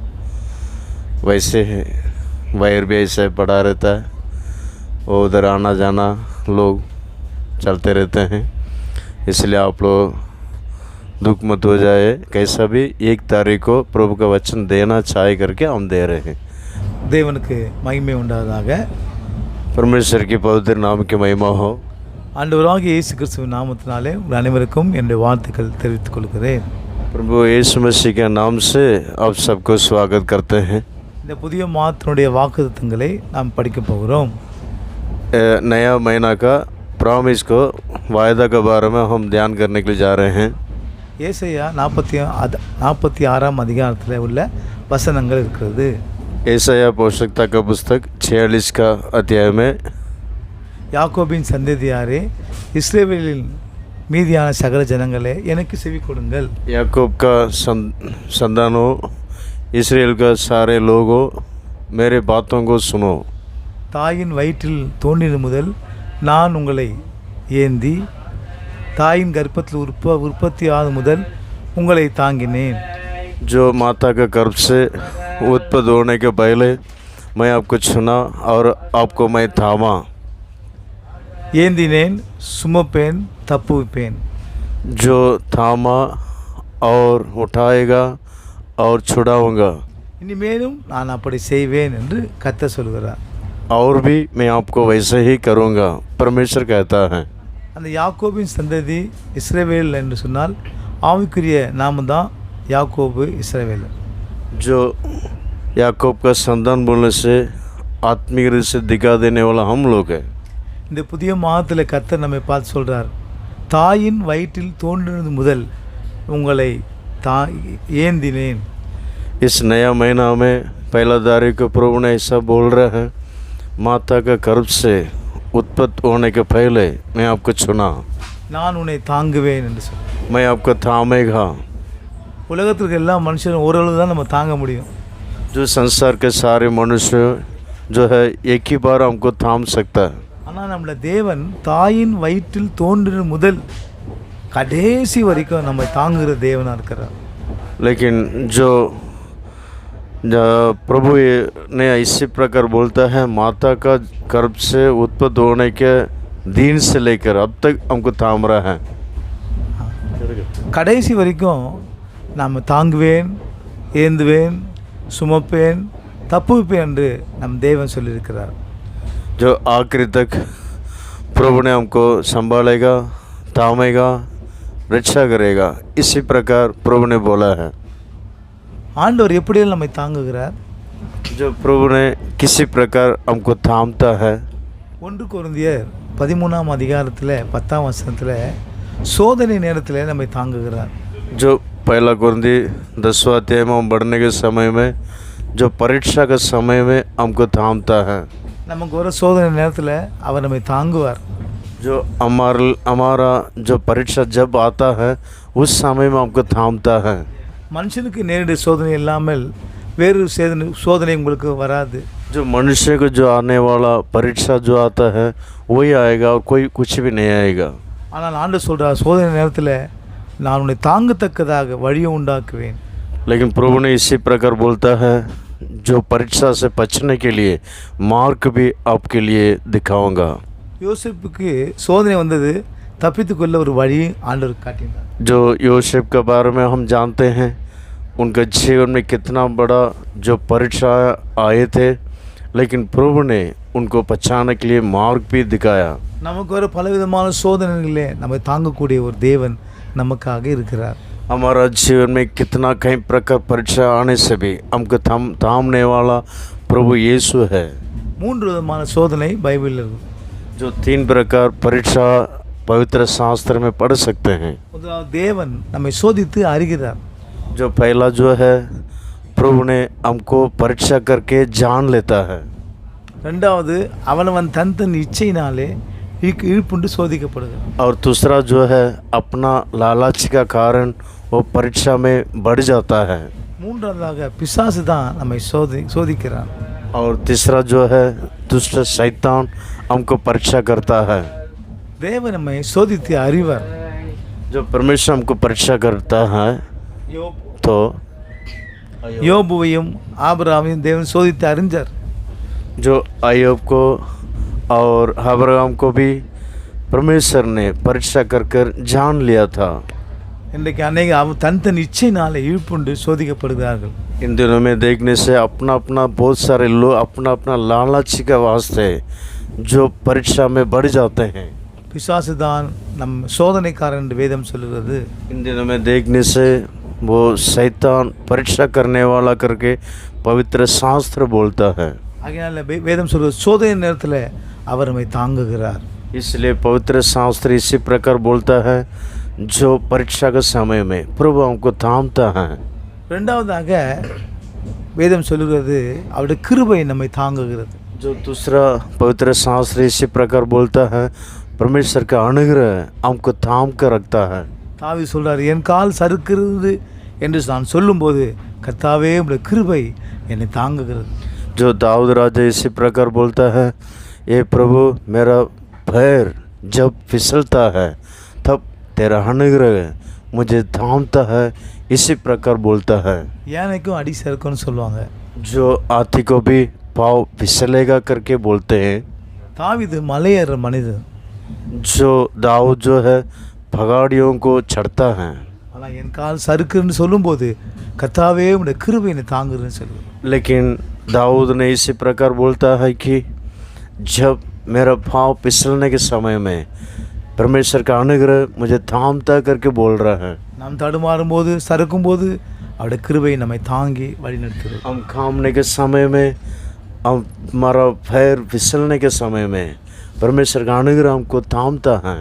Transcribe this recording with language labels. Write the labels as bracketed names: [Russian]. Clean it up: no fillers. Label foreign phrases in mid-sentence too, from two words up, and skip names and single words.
[Hindi] वैसे वायर भी ऐसे पड़ा रहता है, वो उधर आना जाना लोग चलते रहते हैं, इसलिए आप लोग दुख मत हो जाए। कैसा भी 1 तारीख को प्रभु का वचन देना चाहे करके हम दे रहे हैं। [Tamil] தேவனுக்கு மகிமை உண்டாவதாக. [Hindi] परमेश्वर की पवित्र नाम की महिमा हो। [Tamil] ஆண்டவராகிய இயேசு கிறிஸ்துவின் நாமத்தினாலே உங்கள் அனைவருக்கும் என்னுடைய வாழ்த்துக்கள் தெரிவித்துக் கொள்கிறேன். [Hindi] प्रभु यीशु मसीह के नाम से आप सबको स्वागत करते हैं। [Tamil] இந்த புதிய மாதத்தினுடைய வாக்குத்தத்தங்களை நாம் படிக்க போகிறோம். [Hindi] नया महीना का प्रॉमिस को वायदा के बारे में हम ध्यान करने के लिए जा रहे हैं। [Tamil] ஏசாயா 46ஆம் அதிகாரத்தில் உள்ள வசனங்கள் இருக்கிறது. [Hindi] ஏசாயா போஷக்தா का पुस्तक 46 का अध्याय में [Tamil] யாக்கோபின் சந்ததியாரே, இஸ்ரவேலின் மீதியான சகல ஜனங்களே, எனக்கு செவி கொடுங்கள். [Hindi] याकूब का संतानों, इस्राएल का सारे लोगों, मेरे बातों को सुनो। [Tamil] தாயின் வயிற்றில் தோன்றின முதல் நான் உங்களை ஏந்தி, தாயின் கர்ப்பத்தில் உற்பத்தி ஆகும் முதல் உங்களை தாங்கினேன். [Hindi] जो माता के गर्भ से उत्पन्न होने के पहले मैं आपको चुना और आपको मैं थामा। [Tamil] ஏந்தினேன், சுமப்பேன், தப்புவிப்பேன். [Hindi] जो थामा और उठाएगा और छुड़ाऊंगा, [Tamil] இனிமேலும் நான் அப்படி செய்வேன் என்று கர்த்தர் சொல்கிறார். [Hindi] और भी मैं आपको वैसे ही करूँगा, परमेश्वर कहता है। [Tamil] அந்த யாக்கோபின் சந்ததி இஸ்ரவேல் என்று சொன்னால் ஆவிக்குரிய நாம தான் யாக்கோபு இஸ்ரவேல். [Hindi] जो याकूब का संतान बोलने से आत्मिक रूप से दिखा देने वाला हम लोग हैं। [Tamil] இந்த புதிய மாதத்தில் கர்த்தர் நம்மை பார்த்து சொல்கிறார், தாயின் வயிற்றில் தோன்றினது முதல் உங்களை ஏந்தினேன். [Hindi] इस नया महीना में पहला तारीख को प्रभु ने ऐसा बोल रहे हैं, माता का गर्भ से उत्पत्ति होने के पहले मैं आपको चुना, [Tamil] நான் உன்னை தாங்குவேன் என்று சொல். [Hindi] मैं आपको थामेगा। [Tamil] உலகத்திற்கு எல்லா மனுஷரும் ஓரளவு தான் நம்ம தாங்க முடியும். [Hindi] जो संसार के सारे मनुष्य जो है एक ही बार हमको थाम सकता है, [Tamil] ஆனால் நம்மள தேவன் தாயின் வயிற்றில் தோன்றின முதல் கடைசி வரைக்கும் நம்ம தாங்குகிற தேவனாக இருக்கிறார். [Hindi] लेकिन जो प्रभु ने इसी प्रकार बोलता है, माता का गर्भ से उत्पत्ति होने के दिन से लेकर अब तक हमको थाम रहा है। [Tamil] கடைசி வரைக்கும் நாம் தாங்குவேன், ஏந்துவேன், சுமப்பேன், தப்புவிப்பேன் என்று நம் தேவன் சொல்லியிருக்கிறார். [Hindi] जो आखिरी तक प्रभु ने हमको संभालेगा, थामेगा, रक्षा करेगा, इसी प्रकार प्रभु ने बोला है। [Tamil] ஆண்டவர் எப்படியெல்லாம் நம்மை தாங்குகிறார்? [Hindi] जो प्रभु ने किसी प्रकार हमको थामता है। [Tamil] 1 கொரிந்தியர் 13ஆம் அதிகாரத்தில் 10ஆம் வசனத்தில் சோதனை நேரத்தில் நம்மை தாங்குகிறார். [Hindi] जो पहला कुरिन्ती 10वां अध्याय में हम बढ़ने के समय में, जो परीक्षा के समय में हमको थामता है। [Tamil] நமக்கு ஒரு சோதனை நேரத்தில் அவர் நம்மை தாங்குவார். [Hindi] जो हमारा जो परीक्षा जब आता है उस समय में हमको थामता है। [Tamil] மனுஷனுக்கு நேரடி சோதனை இல்லாமல் வேறு சோதனை உங்களுக்கு வராது. [Hindi] जो मनुष्य को जो आने वाला परीक्षा जो आता है वही आएगा और कोई कुछ भी नहीं आएगा। [Tamil] ஆனால் ஆண்டவர் சொல்கிறார், சோதனை நேரத்தில் நான் உன்னை தாங்கத்தக்கதாக வழியை உண்டாக்குவேன். [Hindi] लेकिन प्रभु ने इसी प्रकार बोलता है, जो परीक्षा से बचने के लिए मार्ग भी आपके लिए दिखाऊंगा। [Tamil] யோசேப்புக்கு சோதனை வந்தது, தப்பித்துக்கொள்ள ஒரு வழி ஆண்டவர் காட்டினார். [Hindi] जो यूसुफ के बारे में हम जानते हैं, उनका जीवन में कितना बड़ा जो परीक्षा आए थे, लेकिन प्रभु ने उनको बचाने के लिए मार्ग भी दिखाया। [Tamil] நமக்கு ஒரு பலவிதமான சோதனைகளே நம்மை தாங்கக்கூடிய ஒரு தேவன் நமக்காக இருக்கிறார். [Hindi] हमारा जीवन में कितना कई प्रकार परीक्षा आने से भी हमको थामने वाला प्रभु यीशु है। [Tamil] 3 விதமான சோதனை பைபிளில் இருக்கு. [Hindi] जो 3 प्रकार परीक्षा पवित्र शास्त्र में पढ़ सकते हैं। [Tamil] முதலாவது தேவன் நம்மை சோதித்து அறிகிறார். [Hindi] जो पहला जो है, प्रभु ने हमको परीक्षा करके जान लेता है। [Tamil] ரெண்டாவது அவனவன் தன் இச்சையினாலே இழுப்புண்டு சோதிக்கப்படுகிறான். [Hindi] और दूसरा जो है, अपना लालच का कारण वो परीक्षा में बढ़ जाता है। [Tamil] மூன்றாவதாக பிசாசு தான் நம்மை சோதிக்கிறான். [Hindi] और तीसरा जो है दुष्ट शैतान हमको परीक्षा करता है। [Tamil] தேவன் நம்மை சோதித்து அறிவார். [Hindi] जो परमेश्वर हमको परीक्षा करता है तो [Tamil] யோபுவையும் ஆபிரகாமையும் தேவன் சோதித்து அறிஞ்சார். [Hindi] जो अय्यूब को और अब्राहम को भी परमेश्वर ने परीक्षा कर कर जान लिया था। [Tamil] இன்றைக்கு அநேக தன் இச்சையினாலே இழுப்புண்டு சோதிக்கப்படுகிறார்கள். [Hindi] इन दिनों में देखने से अपना अपना बहुत सारे लोग अपना अपना लालच के वास्ते जो परीक्षा में बढ़ जाते हैं। [Tamil] பிசாசு தான் நம் சோதனைக்காரன் என்று வேதம் சொல்கிறது. [Hindi] इन दिनों में देखने से वो शैतान परीक्षा करने वाला करके पवित्र शास्त्र बोलता है। [Tamil] ஆகையால வேதம் சொல்கிறது சோதனை நேரத்தில் அவர் நம்மை தாங்குகிறார். [Hindi] इसलिए पवित्र शास्त्र इसी प्रकार बोलता है जो परीक्षा के समय में प्रभु हमको थामता है। [Tamil] ரெண்டாவதாக வேதம் சொல்கிறது அவருடைய கிருபை நம்மை தாங்குகிறது. [Hindi] जो दूसरा पवित्र शास्त्र इसी प्रकार बोलता है परमेश्वर का अनुग्रह हमको थाम कर रखता है। [Tamil] தாவி சொல்றார் என் கால் சறுக்கிறது என்று நான் சொல்லும்போது கர்த்தாவே உம்முடைய கிருபை என்னை தாங்குகிறது. [Hindi] जो दाऊद राजा इसी प्रकार बोलता है ये प्रभु मेरा पैर जब फिसलता है तब तेरा अनुग्रह मुझे थामता है, इसी प्रकार बोलता है। [Tamil] யானைக்கும் அடி சறுக்கும்னு சொல்லுவாங்க. [Hindi] जो हाथी को भी पाँव फिसलेगा करके बोलते हैं। [Tamil] தாவீது மலையேற மனிதன். [Hindi] जो दाऊद जो है पहाड़ियों को चढ़ता है। [Tamil] ஆனால் என் கால் சறுக்குன்னு சொல்லும்போது கர்த்தாவே உம்முடைய கிருபை என்னை தாங்குதுன்னு சொல்லுவார். [Hindi] लेकिन दाऊद ने इसी प्रकार बोलता है कि जब मेरा पाँव फिसलने के समय में परमेश्वर का अनुग्रह मुझे थामता करके बोल रहा है। [Tamil] நாம் தடுமாறும் போது சறுக்கும் போது அவருடைய கிருபை நம்மை தாங்கி வழிநடத்துகிறது. [Hindi] हम खामने के समय में हमारा पैर फिसलने के समय में परमेश्वर का अनुग्रह हमको थामता है।